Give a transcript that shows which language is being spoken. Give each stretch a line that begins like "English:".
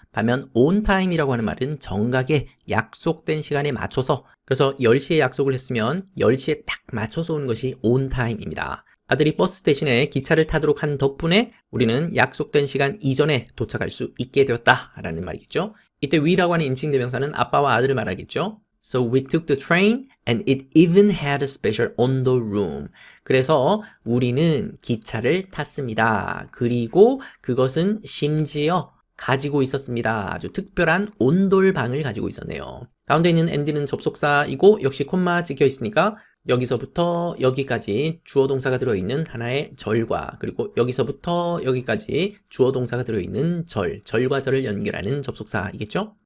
Korean: 반면 on time이라고 하는 말은 정각에 약속된 시간에 맞춰서 그래서 10시에 약속을 했으면 10시에 딱 맞춰서 오는 것이 on time입니다. 아들이 버스 대신에 기차를 타도록 한 덕분에 우리는 약속된 시간 이전에 도착할 수 있게 되었다라는 말이겠죠. 이때 we라고 하는 인칭 대명사는 아빠와 아들을 말하겠죠.
English: So we took the train and it even had a special 온도 room.
Korean: 그래서 우리는 기차를 탔습니다. 그리고 그것은 심지어 가지고 있었습니다. 아주 특별한 온돌방을 가지고 있었네요. 가운데 있는 and는 접속사이고 역시 콤마 찍혀 있으니까 여기서부터 여기까지 주어 동사가 들어있는 하나의 절과 그리고 여기서부터 여기까지 주어 동사가 들어있는 절과 절을 연결하는 접속사이겠죠?